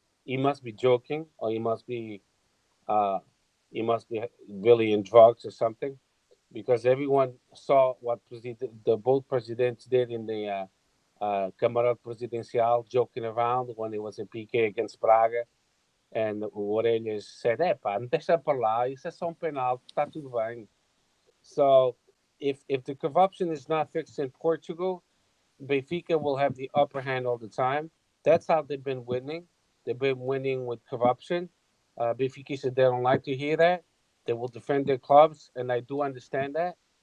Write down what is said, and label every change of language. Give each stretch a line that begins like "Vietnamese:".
English: He must be joking, or uh, he must be really in drugs or something, because everyone saw what the both presidents did in the Câmara Presidencial, joking around when it was a PK against Braga. And
Portuguese: o Orelhas
English: said,
Portuguese: pá, não deixa para lá, isso é só penalti, está tudo bem.
English: So, if the corruption is not fixed in Portugal, Benfica will have the upper hand all the time. That's how they've been winning. They've been winning with corruption. Benfica said they don't like to hear that. They will defend their clubs, and I do understand that.